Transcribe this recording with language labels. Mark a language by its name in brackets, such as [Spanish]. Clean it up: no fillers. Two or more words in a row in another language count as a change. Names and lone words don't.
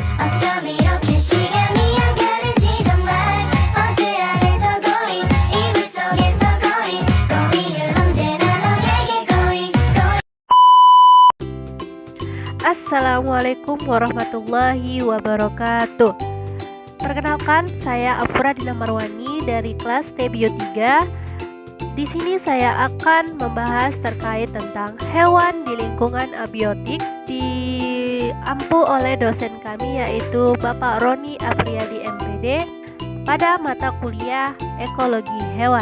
[Korean] 어쩜 이렇게 시간이 안 가는지 정말 버스 안에서 고인 이불 속에서 고인은 언제나 너에게 고인. [Arabic] السلام عليكم ورحمة الله وبركاته. [Indonesian] Perkenalkan, saya Afra Dina Marwani dari kelas T Bio 3. Di sini saya akan membahas terkait tentang hewan di lingkungan abiotik diampu oleh dosen kami yaitu Bapak Roni Afriyadi MPD pada mata kuliah Ekologi Hewan.